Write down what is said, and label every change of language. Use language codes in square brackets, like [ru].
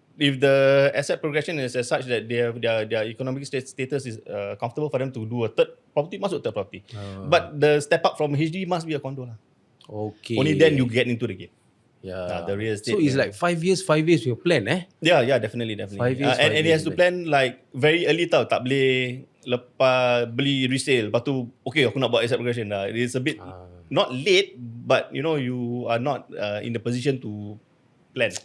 [en] if the asset progression is as such that their economic status is comfortable for them to do a third property, [ms] masuk [en] third property. But the step up from HD must be a condo lah. Okay. Only then you get into the game. Yeah. The real estate. So it's like 5 years your plan Yeah, definitely. 5 years, And he has years to plan like very early tau. [ms] Tak boleh lepas beli resale. Lepas tu, okay aku nak buat asset progression dah. [en] It's a bit not late, but you know you are not in the position to plan.